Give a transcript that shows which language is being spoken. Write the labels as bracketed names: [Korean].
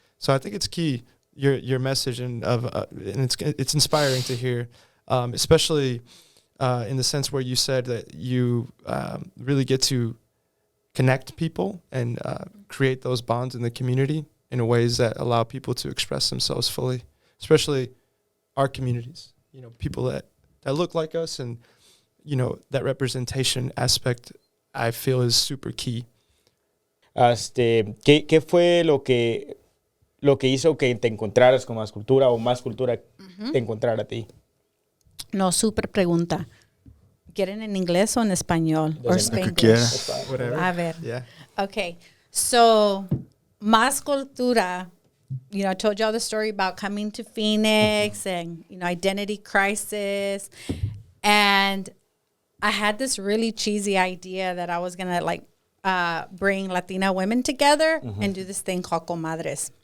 [English] So I think it's key, your message, and it's inspiring to hear, especially in the sense where you said that you really get to connect people and create those bonds in the community in ways that allow people to express themselves fully, especially our communities, people that look like us, and, that representation aspect I feel is super key. [Spanish] ¿Qué fue lo que hizo que te encontraras con MAS Cultura, o MAS Cultura te encontrara a ti? No, super pregunta. ¿Quieren en inglés o en español? [English] Or Spanglish? Whatever. [Spanish] A ver. [English] Yeah. Okay. So, MAS Cultura, I told y'all the story about coming to Phoenix and, identity crisis. And I had this really cheesy idea that I was going to bring Latina women together and do this thing called comadres.